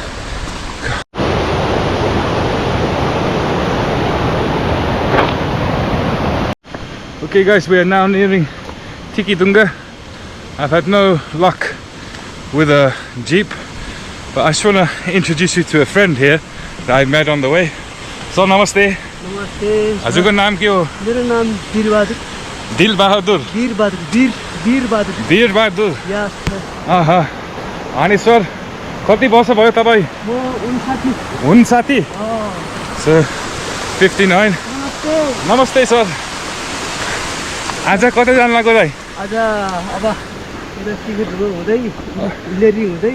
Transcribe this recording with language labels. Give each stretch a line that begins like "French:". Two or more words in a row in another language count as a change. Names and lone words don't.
English: Okay guys, we are now nearing Tikhedhunga. I've had no luck with a jeep, but I just want to introduce you to a friend here that I met on the way. So namaste.
Nepali: Namaste. आजुको नाम के हो? मेरो नाम दिलबहादुर. Dilbahadur. Dilbahadur. Dilbahadur.
English: Yes.
Nepali: Aha. Ani sir, कति वर्ष भयो तपाई? म 59.
English: 59? So 59.
Nepali: नमस्ते. Namaste sir. आज कतै जान लाग्यो दाइ? आज अब यता टिकटहरु हुँदै उल्लेरी हुँदै